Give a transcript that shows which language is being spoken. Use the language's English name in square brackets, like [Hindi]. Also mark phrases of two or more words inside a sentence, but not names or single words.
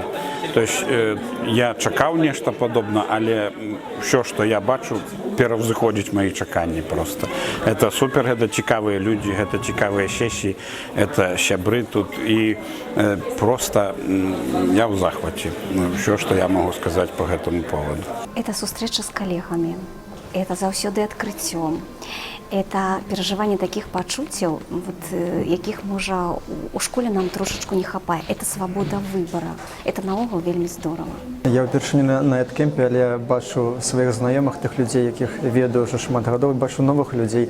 [Belarusian] То есть я чакаў нешта падобна, але ўсё, што я бачу, пераўзыходзіць мои чаканні проста. [Russian] Это супер, [Belarusian] гэта цікавыя людзі, гэта цікавыя сесіі, это сябры тут, і проста я ў захваце. [Russian] Все, что я могу сказать по этому поводу. [Belarusian] Это сустрэча з калегамі, это заўсёды адкрыццём, это перажыванне такіх пачуццяў, якіх, можа, у школе нам трошачку не хапае. Это свабода выбара. Это наогул вельмі здорава. Я ўпершыню на эдкэмпе, але бачу сваіх знаёмых, тых людзей, якіх ведаю ўжо шмат гадоў, бачу новых людзей.